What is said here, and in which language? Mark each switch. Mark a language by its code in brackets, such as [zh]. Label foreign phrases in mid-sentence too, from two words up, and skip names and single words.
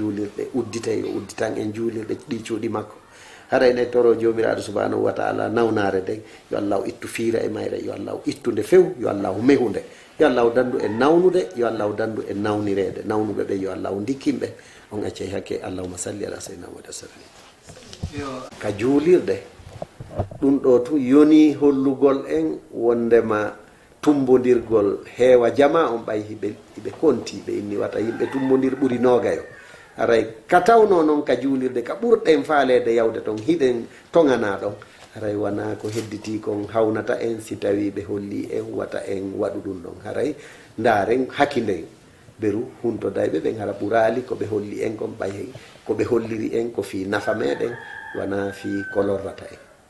[ff] juulirɗe udditay o udditan en juulirɗe ɗi cuuɗi makko haray ɗen toro jomiraɗo [ar] سبحانه وتعالى [ff] nawnare nden yo allahu ittu fiira e mayre yo allahu ittude few yo allahu mehunde yo allahu dandu en nawnude yo allahu dandu en nawnirede nawnuɓe ɓe yo allahu dikkinɓe on accay hakke [ar] اللهم صل على سيدنا محمد سلم [ff] ka juulirɗe ɗum ɗo tu yoni hollugol en wondema tumbodirgol heewa jama on ɓay hiɓe konti ɓe inni wata yimɓe tumbodir ɓuri nogayo haray ka tawno noon ka juulirde ka ɓurɗen faalede yawde toon hiɗen togana ɗon haray wona ko hedditi kon hawnata en si tawi ɓe holli en wata en waɗu ɗum ɗon haray ndaren hakkinden beru huntodayɓe ɓen hara ɓurali koɓe holli en kon ɓay ko ɓe holliri en ko fi nafa meɗen wona fi ko lorrata en